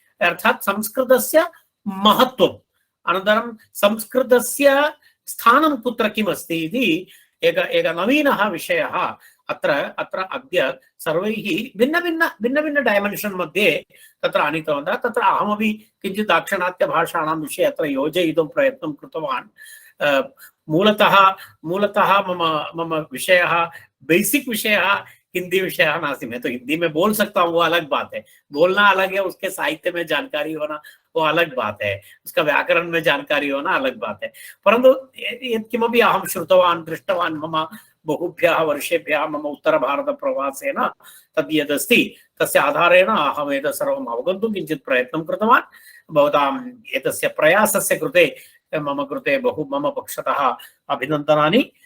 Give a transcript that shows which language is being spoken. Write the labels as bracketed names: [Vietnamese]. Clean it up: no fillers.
[Sanskrit] अर्थात् संस्कृतस्य महत्त्वम् अनन्तरं संस्कृतस्य स्थानं कुत्र किमस्ति इति एक नवीनः विषयः अत्र अद्य सर्वैः भिन्न डायमेन्शन् मध्ये तत्र आनीतवन्तः। तत्र अहमपि किञ्चित् दाक्षिणात्यभाषाणां विषये अत्र योजयितुं प्रयत्नं कृतवान्। मूलतः मम विषयः बेसिक विषयः हिंदी विषय नास्ति। [Hindi] मैं तो हिंदी में बोल सकता हूँ, वो अलग बात है, बोलना अलग है, उसके साहित्य में जानकारी होना वो अलग बात है, उसका व्याकरण में जानकारी होना अलग बात है। [Sanskrit] परन्तु किमपि अहं श्रुतवान् दृष्टवान् मम बहुभ्यः वर्षेभ्यः मम उत्तरभारतप्रवासेन तद् यदस्ति तस्य आधारेण अहम् एतत् सर्वम् अवगन्तुं किञ्चित् प्रयत्नं कृतवान्। भवताम् एतस्य प्रयासस्य कृते मम पक्षतः अभिनन्दनानि।